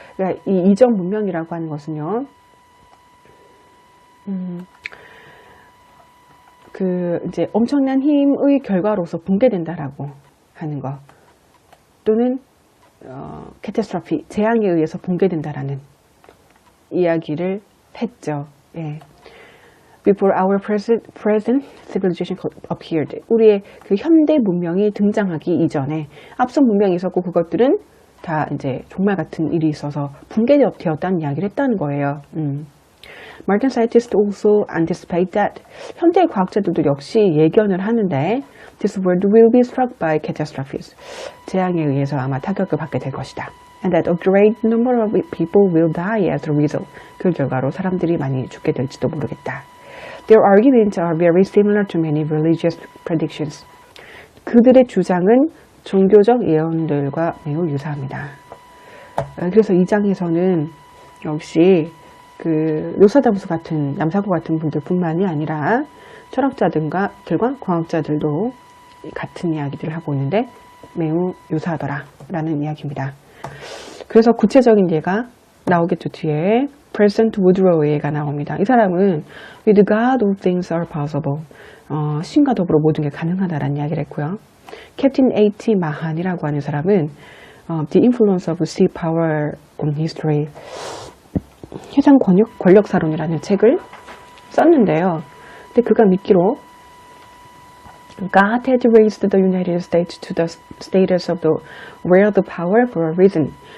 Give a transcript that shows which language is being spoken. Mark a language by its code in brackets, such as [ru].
[ko] 그러니까 이 이전 문명이라고 하는 것은요, 이제 엄청난 힘의 결과로서 붕괴된다라고 하는 거, 또는 캐타스트로피, 재앙에 의해서 붕괴된다라는 이야기를 했죠. 예. [en] Before our present civilization appeared. [ko] 우리의 그 현대 문명이 등장하기 이전에 앞선 문명이 있었고 그것들은 다 이제 종말 같은 일이 있어서 붕괴되었다는 이야기를 했다는 거예요. [en] Modern scientists also anticipate that. [ko] 현대 과학자들도 역시 예견을 하는데 [en] this world will be struck by catastrophes. [ko] 재앙에 의해서 아마 타격을 받게 될 것이다. [en] And that a great number of people will die as a result. [ko] 그 결과로 사람들이 많이 죽게 될지도 모르겠다. [en] Their arguments are very similar to many religious predictions. [ko] 그들의 주장은 종교적 예언들과 매우 유사합니다. 그래서 이 장에서는 역시 그 노스트라다무스 같은 남사고 같은 분들뿐만이 아니라 철학자들과 과학자들도 같은 이야기들을 하고 있는데 매우 유사하더라 라는 이야기입니다. 그래서 구체적인 예가 나오겠죠. 뒤에 President Woodrow의 예가 나옵니다. 이 사람은 [en] With God all things are possible. [ko] 신과 더불어 모든 게 가능하다라는 이야기를 했고요. 캡틴 A.T. 마한이라고 하는 사람은 The Influence of Sea Power on History, 해상 권력사론이라는 책을 썼는데요. 근데 그가 믿기로 [en] God had raised the United States to the status of the world power for a reason.